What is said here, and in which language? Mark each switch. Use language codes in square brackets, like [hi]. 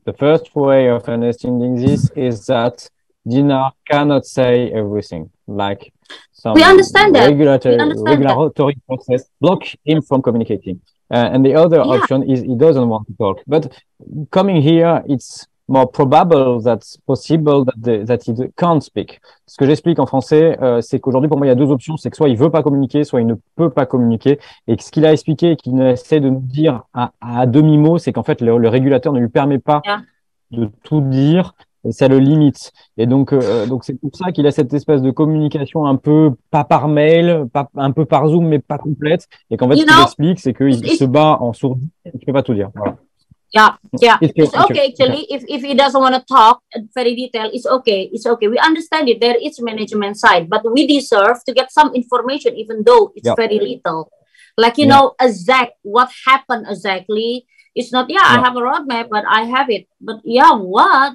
[en] The first way of understanding this is that Dina cannot say everything. Like some regulatory process block him from communicating. And the other option is he doesn't want to talk. But coming here, it's more probable that's possible that he can't speak. [fr] Ce que j'explique en français, c'est qu'aujourd'hui, pour moi, il y a deux options. C'est que soit il veut pas communiquer, soit il ne peut pas communiquer. Et que ce qu'il a expliqué et qu'il essaie de nous dire à demi-mot, c'est qu'en fait, le régulateur ne lui permet pas de tout dire. Et ça le limite. Et donc c'est pour ça qu'il a cette espèce de communication un peu, pas par mail, un peu par Zoom, mais pas complète. Et qu'en fait, ce qu'il explique, c'est qu'il se bat en sourdine et qu'il ne peut pas tout dire. Voilà. [en] Yeah. It's okay actually. If he doesn't want to talk very detailed, it's okay. It's okay. We understand it. There is management side, but we deserve to get some information, even though it's very little. Like you know, exact what happened exactly. It's not. I have a roadmap, but I have it. But what?